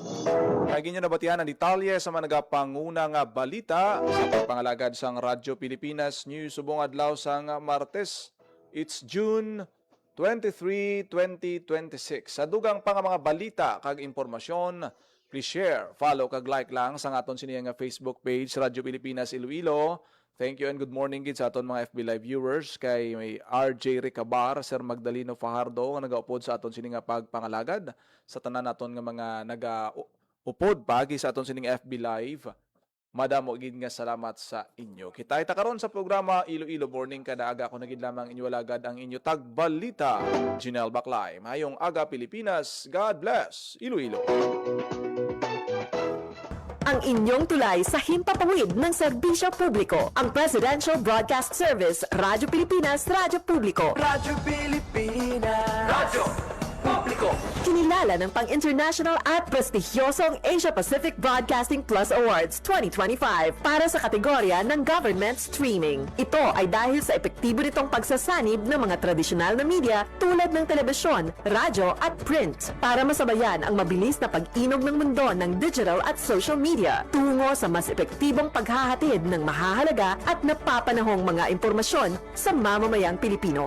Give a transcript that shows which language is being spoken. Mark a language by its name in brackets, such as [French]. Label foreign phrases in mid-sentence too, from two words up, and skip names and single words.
[Hiligaynon] Kagi nyo nabatihan ang detalye sa mga nagapanguna nga balita sa pagpangalagad sang Radyo Pilipinas News subong adlaw sang Martes. [English] It's June 23, 2026. [Hiligaynon] Sa dugang pa nga mga balita kag impormasyon, [English] please share, follow [Hiligaynon] kag like lang sa aton siniya nga Facebook page Radyo Pilipinas Iloilo. [English] Thank you and good morning [Hiligaynon] gid sa aton mga FB Live viewers kay may RJ Ricabar, Sir Magdaleno Fajardo nga nagaupod sa aton sini nga pagpangalagad sa tanan naton nga mga nagaupod pagi sa aton sining FB Live. Madamo gid nga salamat sa inyo. Kita karon sa programa Iloilo Morning kada aga ko nagid lamang inyo alagad ang inyo tagbalita. Janelle Baclay, mayong aga Pilipinas. [English] God bless Iloilo. [Filipino] Ang inyong tulay sa himpapawid ng serbisyo publiko. Ang Presidential Broadcast Service, Radyo Pilipinas, Radyo Publiko. Radyo Pilipinas. Radyo Publiko. Kinilala ng pang-international at prestigyosong Asia Pacific Broadcasting Plus Awards 2025 para sa kategorya ng Government Streaming. Ito ay dahil sa epektibo nitong pagsasanib ng mga tradisyonal na media tulad ng telebisyon, radyo at print para masabayan ang mabilis na pag-inog ng mundo ng digital at [English] social media [Filipino] tungo sa mas epektibong paghahatid ng mahahalaga at napapanahong mga impormasyon sa mamamayang Pilipino.